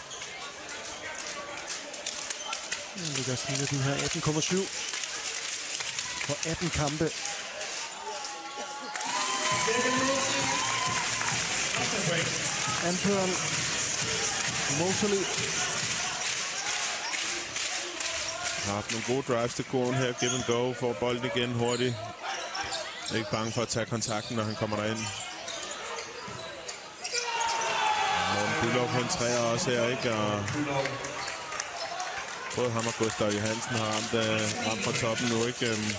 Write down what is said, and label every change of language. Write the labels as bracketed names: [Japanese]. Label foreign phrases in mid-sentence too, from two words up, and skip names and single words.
[Danish] Han ligger snittet de her 18,7 for 18 kampe. Anføreren Mosley Har haft nogle gode drives til kurven her. [English] Give and go, [Danish] får bolden igen hurtigt. Ikke bange for at tage kontakten, når han kommer derind. Morten Bülow på en træer også her, ikke? Og både ham og Gustav Johansen har ramt fra toppen nu, ikke?